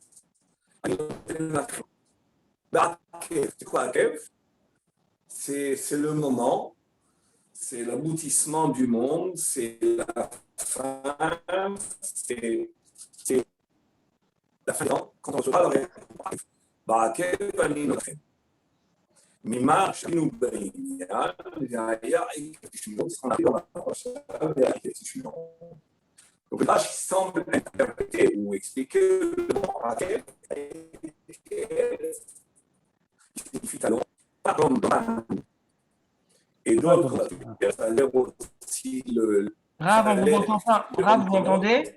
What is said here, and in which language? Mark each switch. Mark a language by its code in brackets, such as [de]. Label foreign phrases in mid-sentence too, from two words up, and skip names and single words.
[fr] Ba'akev, c'est quoi Akev? C'est le moment, c'est l'aboutissement du monde, c'est la fin, c'est la fin. Quand on sera la récompense, [he] בעקב, אני נוחם. ממה שעשינו בעניין, זה היה עקב תשמעון, [fr] on arrive dans la prochaine [he] עקב תשמעון. [fr] Donc là, je semble interpréter ou expliquer le mot עקב, qui signifie talon, pas comme ban. Et d'autres, ça a l'air aussi le... Rav, on vous entend pas. Rav, vous entendez?